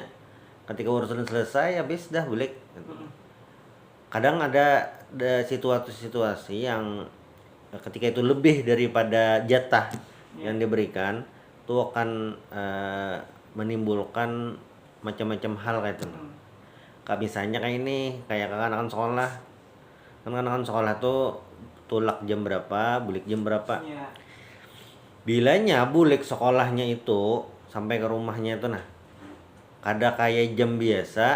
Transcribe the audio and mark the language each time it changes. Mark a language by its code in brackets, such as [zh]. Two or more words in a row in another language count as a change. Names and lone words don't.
[id] Ketika urusan selesai, habis dah balik. Mm-mm. Kadang ada situasi-situasi yang ketika itu lebih daripada jatah Ya. yang diberikan itu akan menimbulkan macam-macam hal kayak itu. Mm. Kayak misalnya kayak ini, kayak anak-anak sekolah. [bjn] Kan anak-anak sekolah tuh tulak jam berapa, bulik jam berapa. Ya. Bilanya bulik sekolahnya itu sampai ke rumahnya itu nah, kada kayak jam biasa.